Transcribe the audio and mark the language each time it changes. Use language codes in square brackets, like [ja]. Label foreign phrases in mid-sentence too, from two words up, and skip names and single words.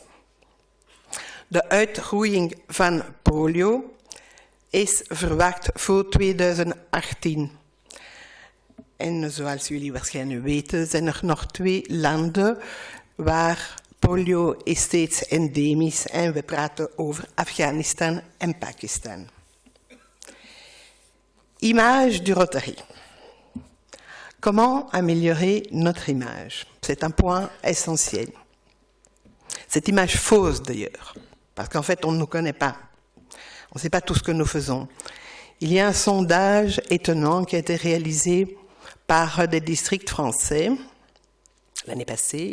[nl] De uitroeiing van polio is verwacht voor 2018. En zoals jullie waarschijnlijk weten, zijn er nog 2 landen waar polio is steeds endemisch en we praten over Afghanistan en Pakistan. [fr] Image du Rotary. Comment améliorer notre image? C'est un point essentiel. Cette image fausse d'ailleurs, parce qu'en fait on ne nous connaît pas. On ne sait pas tout ce que nous faisons. Il y a un sondage étonnant qui a été réalisé par des districts français l'année passée.